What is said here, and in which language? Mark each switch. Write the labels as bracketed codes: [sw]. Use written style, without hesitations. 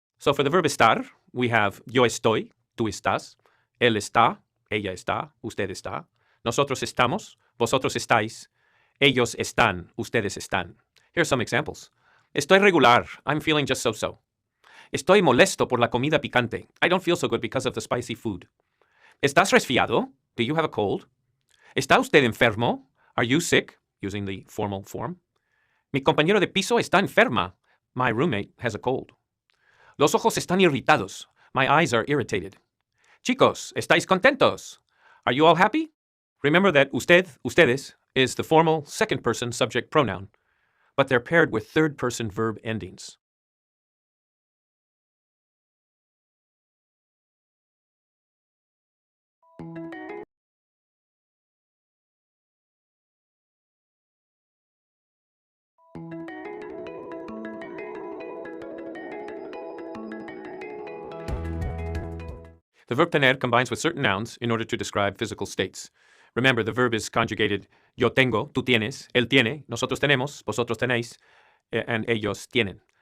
[en] So for the verb estar, we have [es] yo estoy, tú estás, él está, ella está, usted está, nosotros estamos, vosotros estáis, ellos están, ustedes están. [en] Here are some examples. [es] Estoy regular, [en] I'm feeling just so-so. [es] Estoy molesto por la comida picante. [en] I don't feel so good because of the spicy food. [es] ¿Estás resfriado? [en] Do you have a cold? [es] ¿Está usted enfermo? [en] Are you sick? Using the formal form. [es] Mi compañero de piso está enferma. [en] My roommate has a cold. [es] Los ojos están irritados. [en] My eyes are irritated. [es] Chicos, ¿estáis contentos? [en] Are you all happy? Remember that usted, ustedes, is the formal second-person subject pronoun, but they're paired with third-person verb endings. The verb tener combines with certain nouns in order to describe physical states. Remember, the verb is conjugated [es] yo tengo, tú tienes, él tiene, nosotros tenemos, vosotros tenéis, and ellos tienen.